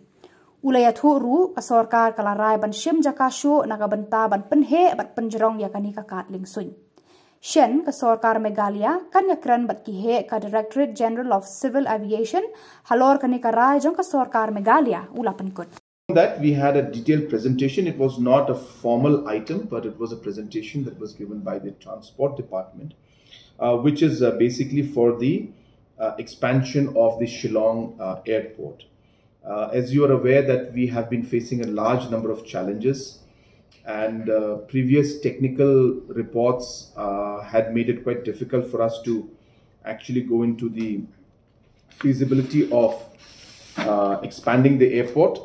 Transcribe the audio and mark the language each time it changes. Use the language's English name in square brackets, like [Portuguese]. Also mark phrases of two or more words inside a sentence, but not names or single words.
[Khasi] Iathuh ru Sorkar kalarai ban Thied Jaka shu nakabenta ban Pynheh bat pynjrong yakani Kad Liengsuiñ. Shen ke Sorkar Meghalaya kan yakran bat kihe ka Directorate General of Civil Aviation halor kani karai jong ke Sorkar Meghalaya penkut. [English] That we had a detailed presentation. It was not a formal item, but it was a presentation that was given by the Transport Department, which is basically for the expansion of the Shillong airport. As you are aware that we have been facing a large number of challenges, and previous technical reports had made it quite difficult for us to actually go into the feasibility of expanding the airport.